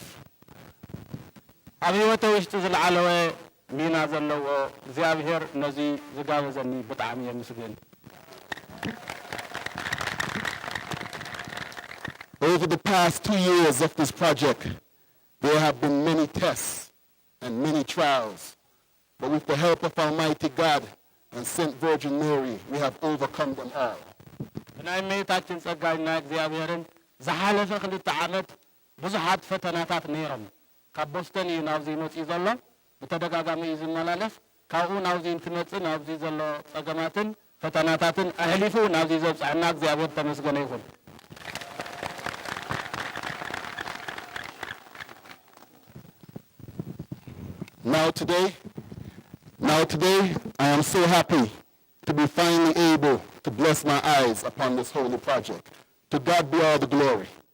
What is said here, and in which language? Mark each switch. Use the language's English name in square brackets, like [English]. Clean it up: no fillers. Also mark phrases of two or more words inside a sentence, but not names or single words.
[Tigrinya] ኣብ ህይወተ ውሽጢ ዝለዓለወ ሚና ዘለዎ እግዚአብሔር ነዚ ዝጋበዘኒ ብጣዕሚ የምስግን። [English] Over the past 2 years of this project, there have been many tests and many trials, but with the help of Almighty God and Saint Virgin Mary, we have overcome them all. [Tigrinya] ናይ እመቤታችን ጸጋና እግዚአብሔርን ዝሓለፈ 2 ዓመት ብዙሓት ፈተናታት ነይሮም። ካብ ቦስተን እዩ ናብዚ መጽኢ ዘሎ ብተደጋጋሚ እዩ ዝመላለስ ካብኡ ናብዚ እንትመጽእ ናብዚ ዘሎ ጸገማትን ፈተናታትን ኣህሊፉ ናብዚ ዘብጽሐና እግዚአብሔር ተመስገነ ይሁን። [English] Now today, I am so happy to be finally able to bless my eyes upon this holy project. To God be all the glory.